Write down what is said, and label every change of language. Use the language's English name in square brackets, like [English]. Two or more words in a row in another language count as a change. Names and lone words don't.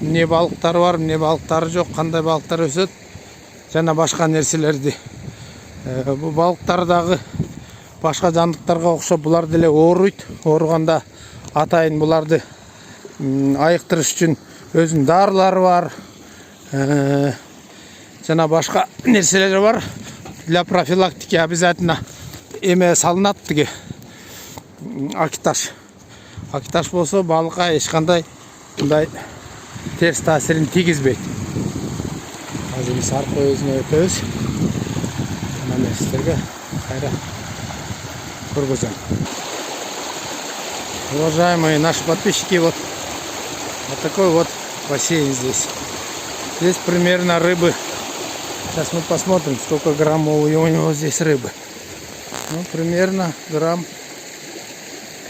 [Kyrgyz] Эмне балыктар бар, эмне балыктары жок, кандай балыктар өсөт жана башка нерселерди. Бул балыктар дагы башка жандыктарга окшоп булар деле ооруйт. Ооруганда атайын буларды айыктырыш үчүн өзүнүн дарылары бар. Жана башка нерселери бар. [Russian] Для профилактики обязательно [Kyrgyz] эме салынат тиги акиташ. Акиташ болсо балыкка эч кандай мындай терс таасирин тийгизбейт. Азыр биз аркы өзүнө өтөбүз. Мына сиздерге кайра көргөзөм. [Russian] Уважаемые наши подписчики, вот такой вот бассейн здесь. Здесь примерно рыбы. Сейчас мы посмотрим, сколько граммов у него здесь рыбы. Ну, примерно грамм 500-600.